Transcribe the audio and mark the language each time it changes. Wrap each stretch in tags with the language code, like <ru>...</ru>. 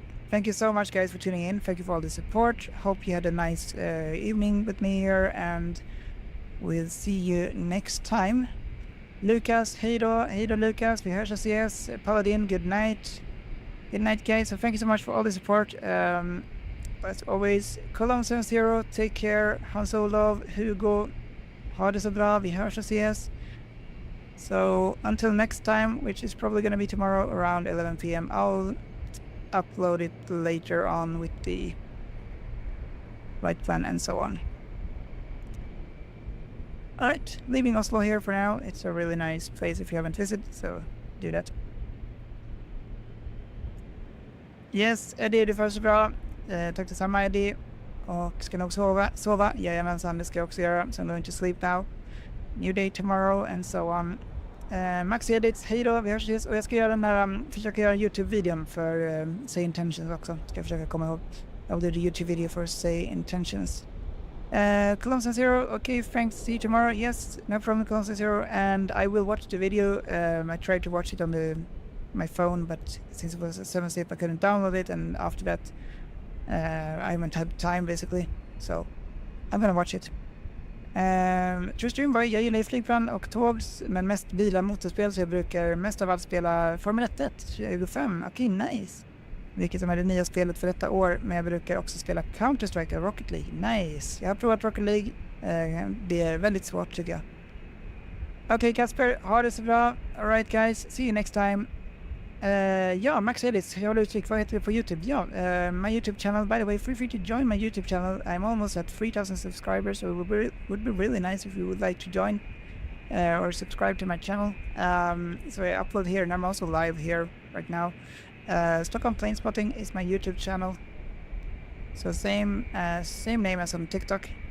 <en>Thank you so much guys for tuning in. Thank you for all the support. Hope you had a nice evening with me here, and we'll see you next time.</en> <sv>Lucas, hej då Lucas, vi hörs och ses.</sv> <en>Paladin, good night. Good night guys, so thank you so much for all the support. As always, Column 70, take care.</en> <sv>Hans Olof, Hugo, ha det så bra, vi hörs och ses.</sv> <en>So until next time, which is probably gonna be tomorrow around 11 p.m. I'll upload it later on with the flight plan and so on. Alright, leaving Oslo here for now. It's a really nice place if you haven't visited, so do that.</en> <sv>Yes, Eddie, du får så bra. Tack detsamma Eddie. Och ska nog sova. Jajamensan, det ska jag också göra.</sv> <en>So I'm going to sleep now. New day tomorrow and so on.</en> <sv>Max Edits, hej då, vi hörs. Och jag ska göra den här, försöka göra en YouTube-videon för Say Intentions också. Ska jag försöka komma ihåg.</sv> <en>I'll do the YouTube video for Say Intentions. Column Zero, okay, thanks, see you tomorrow. Yes, no problem, Column Zero. And I will watch the video. I tried to watch it on my phone, but since it was a 7-zip, I couldn't download it. And after that, I haven't had time basically. So, I'm gonna watch it.</en> <sv>True Stream Boy, jag gillar ju flygplan och tåg, men mest bilar, motorspel, så jag brukar mest av allt spela Formel 1 25. Okej, nice. Vilket som är det nya spelet för detta år, men jag brukar också spela Counter-Strike och Rocket League. Nice. Jag har provat Rocket League. Det är väldigt svårt tycker jag. Okej, Kasper, ha det så bra.</sv> <en>Alright guys, see you next time.</en> <sv>Ja, Max Edits, jag håller uttryck, vad heter det på YouTube?</sv> <en>Ja, my YouTube channel, by the way, feel free to join my YouTube channel. I'm almost at 3,000 subscribers, so it would be really nice if you would like to join or subscribe to my channel. So I upload here, and I'm also live here right now. Stockholm Plane Spotting is my YouTube channel. So same name as on TikTok.</en>